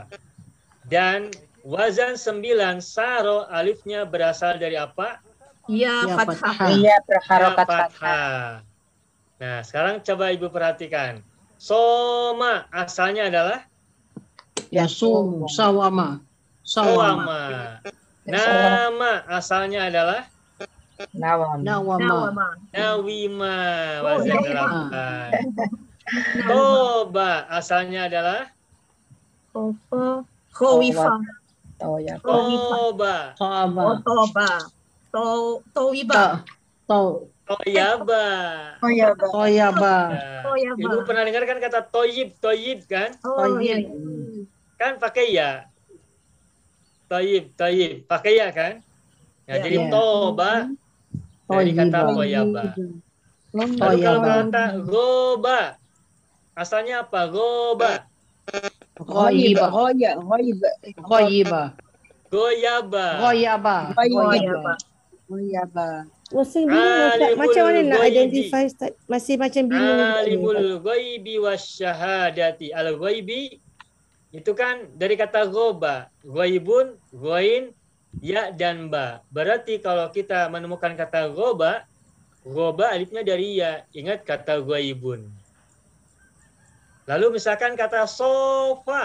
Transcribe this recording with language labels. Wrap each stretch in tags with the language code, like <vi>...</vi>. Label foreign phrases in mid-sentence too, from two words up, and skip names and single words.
<id>Dan wazan 9 saro alifnya berasal dari apa? Ya, fathah. Iya, berharokat Ya, fathah. Nah, sekarang coba Ibu perhatikan. Soma asalnya adalah</id> <ar>يصوم صوم.</ar> <id>Sawama. Nama asalnya adalah Nawam. Nawama. Nawima. Wazan 8. Toba asalnya adalah Khawifah. Oh ya. Toba. Toba. Towiba. Toyaba. Toyaba. Nah, Ibu pernah dengar kan kata toyib kan? Oh iya. Kan pakai ya. Toyib, pakai ya kan? Nah, Ya. jadi Ya. toba dari kata toyaba. Lalu kalau kata goba, asalnya apa? Goba. Ghoyiba. Goyaba.</id> <ms>Masih bingung Ustaz. Macam mana nak Alimul identify Ustaz? Masih macam bingung.</ms> <ar>عالم الغيب والشهادة.</ar> <id>Al-ghaibi itu kan dari kata goba. Ghaibun, ghain, ya, dan ba. Berarti kalau kita menemukan kata goba alifnya dari ya. Ingat kata ghaibun. Lalu misalkan kata sofa.</id>